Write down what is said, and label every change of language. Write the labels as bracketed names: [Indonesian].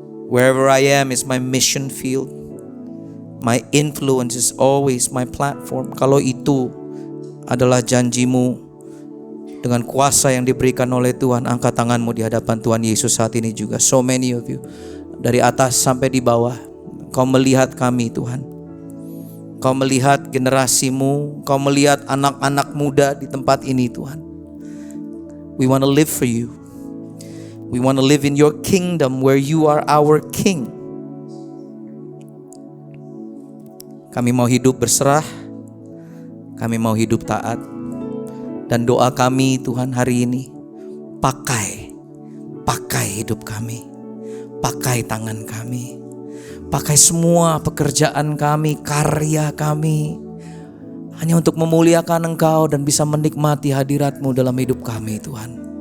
[English] Wherever I am is my mission field. My influence is always my platform. [Indonesian] Kalau itu adalah janjimu dengan kuasa yang diberikan oleh Tuhan, angkat tanganmu di hadapan Tuhan Yesus saat ini juga. [English] So many of you, [Indonesian] dari atas sampai di bawah, Kau melihat kami Tuhan. Kau melihat generasimu, Kau melihat anak-anak muda di tempat ini Tuhan. [English] We want to live for you. We want to live in your kingdom where you are our king. [Indonesian] Kami mau hidup berserah. Kami mau hidup taat. Dan doa kami Tuhan hari ini, pakai hidup kami. Pakai tangan kami. Pakai semua pekerjaan kami, karya kami, hanya untuk memuliakan Engkau dan bisa menikmati hadirat-Mu dalam hidup kami Tuhan.